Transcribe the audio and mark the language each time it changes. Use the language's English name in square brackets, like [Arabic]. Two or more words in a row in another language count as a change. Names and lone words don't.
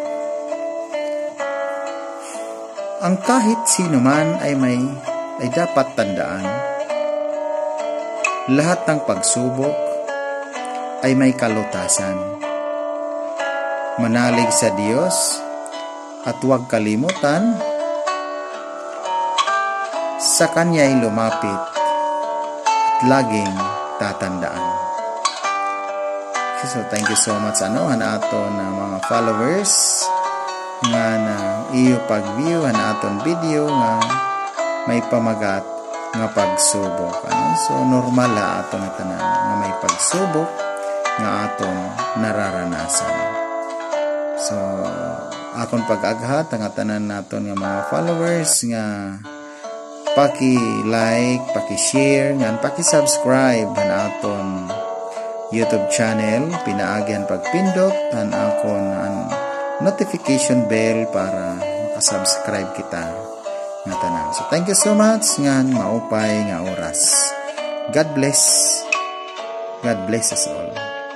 [Filipino] Ang kahit sino man ay dapat tandaan, lahat ng pagsubok ay may kalutasan. Manalig sa Diyos at huwag kalimutan, sa Kanya'y lumapit at laging tatandaan. [Waray] So [English] thank you so much [Waray] ato na mga followers nga na iyo pag-view aton video nga may pamagat nga pagsubok. So normal ato na tanan nga may pagsubok nga aton nararanasan. So akon pag-aghat ang tanan naton nga mga followers nga paki-like, paki-share, ngan paki-subscribe han aton YouTube channel, pinaagyan pagpindot han akon [English] notification bell [Waray] para makasubscribe kita nga tanan. So [English] thank you so much [Waray] ngan maupay nga oras. [English] God bless. God bless us all.